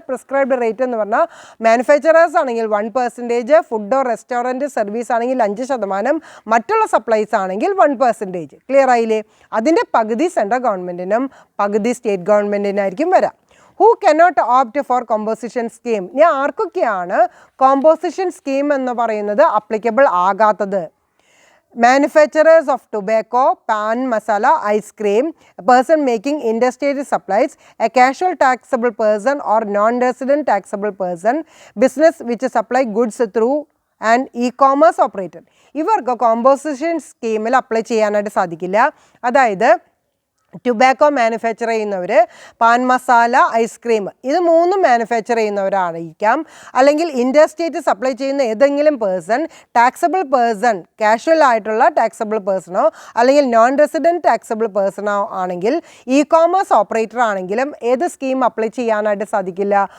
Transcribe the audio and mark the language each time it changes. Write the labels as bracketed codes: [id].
[ml] Prescribed rate എന്ന് പറഞ്ഞാൽ manufacturers ആണെങ്കിൽ 1%, ഫുഡോ റെസ്റ്റോറൻറ്റ് സർവീസ് ആണെങ്കിൽ 5%, മറ്റുള്ള സപ്ലൈസ് ആണെങ്കിൽ 1%. ക്ലിയർ ആയില്ലേ? അതിൻ്റെ പകുതി സെൻട്രൽ ഗവൺമെൻറ്റിനും പകുതി സ്റ്റേറ്റ് ഗവൺമെൻറ്റിനായിരിക്കും വരാം. [en] Who cannot opt for composition scheme. [ml] ഇനി ആർക്കൊക്കെയാണ് കോമ്പോസിഷൻ സ്കീം എന്ന് പറയുന്നത് applicable ആകാത്തത്? [en] Manufacturers of tobacco, pan masala, ice cream, a person making interstate supplies, a casual taxable person or non-resident taxable person, business which supply goods through an e-commerce operator. [ml] ഇവർക്ക് composition സ്കീമിൽ apply ചെയ്യാനായിട്ട് സാധിക്കില്ല. അതായത് tobacco manufacture ചെയ്യുന്നവർ, pan masala, ice cream, ഇത് മൂന്നും manufacture ചെയ്യുന്നവരായിരിക്കാം. അല്ലെങ്കിൽ interstate supply ചെയ്യുന്ന ഏതെങ്കിലും പേഴ്സൺ, ടാക്സബിൾ പേഴ്സൺ, കാഷ്വൽ ആയിട്ടുള്ള ടാക്സബിൾ പേഴ്സണോ അല്ലെങ്കിൽ നോൺ റെസിഡൻറ്റ് ടാക്സബിൾ പേഴ്സണോ ആണെങ്കിൽ, ഇ കോമേഴ്സ് ഓപ്പറേറ്റർ ആണെങ്കിലും ഏത് സ്കീം അപ്ലൈ ചെയ്യാനായിട്ട് സാധിക്കില്ല?